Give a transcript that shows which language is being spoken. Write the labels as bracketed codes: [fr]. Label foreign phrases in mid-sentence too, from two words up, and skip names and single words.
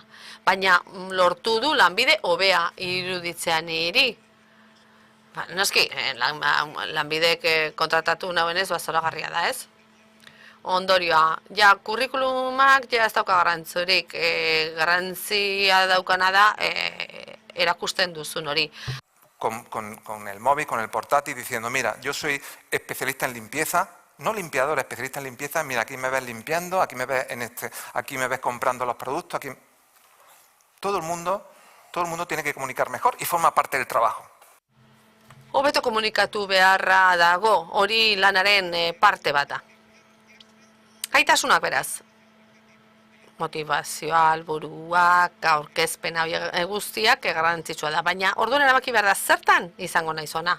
[eu] Baina lortu du lanbide hobea iruditzea niri. Noski, lanbidek kontratatu nauen ez, zoragarria da ez. Ondorioa, kurrikulumak ez dauka garrantzurik, garrantzia daukana da erakusten duzun hori. [es] Con el móvil, con el portátil, diciendo, mira, yo soy especialista en limpieza, no limpiador, especialista en limpieza, mira, aquí me ves limpiando, aquí me ves comprando los productos, aquí... Todo el mundo tiene que comunicar mejor y forma parte del trabajo. [eu] Hobeto komunikatu beharra dago, hori lanaren parte bata. Gaitasunak beraz. Motivazioa, alburuak, aurkezpena guztiak garrantzitsua da, baina orduan erabaki behar da zertan izango naiz ona.